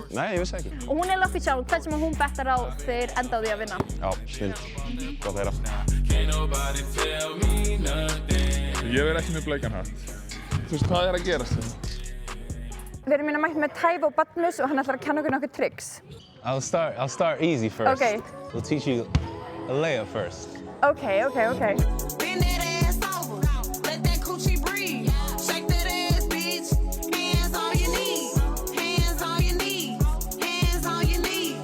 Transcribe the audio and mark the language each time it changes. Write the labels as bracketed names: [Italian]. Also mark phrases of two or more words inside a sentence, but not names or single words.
[Icelandic] Nei, ég vissi ekki. Og hún er Luffy sjálf, hvern sem hún bettar á þeir enda á því að vinna. Já, snill. Gott að heyra. Ég verð ekki með bleikan hatt. Þú veist, hvað að gerast hérna? Við erum hérna mætt með Tævo Badmus og hann ætlar að kenna okkur nokkuð tricks. [English] I'll start easy first. Okay. We'll teach you a layup first. Okay. Bend that ass over, let that coochie breathe. Shake that ass, bitch. Hands on your knees, hands on your knees, hands on your knees.